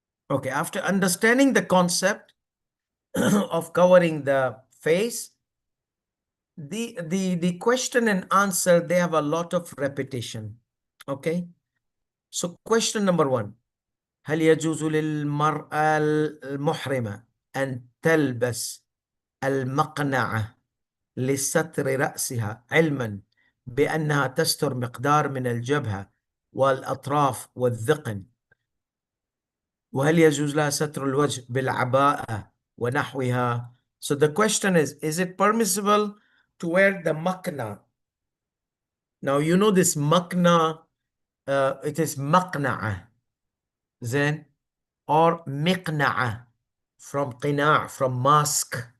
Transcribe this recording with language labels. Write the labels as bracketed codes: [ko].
[en] Okay, after understanding the concept of covering the face, the question and answer, they have a lot of repetition. Okay, so question number one: [ar] هل يجوز للمرأة المحرمة أن تلبس المقنعة لستر رأسها علما بأنها تستر مقدار من الجبهة والأطراف والذقن، وهل يجوز لها ستر الوجه بالعباءة ونحوها? [en] So the question is it permissible to wear the makna? Now you know this makna, it is maqna'a, then, or miqna'a, from qina', from mask.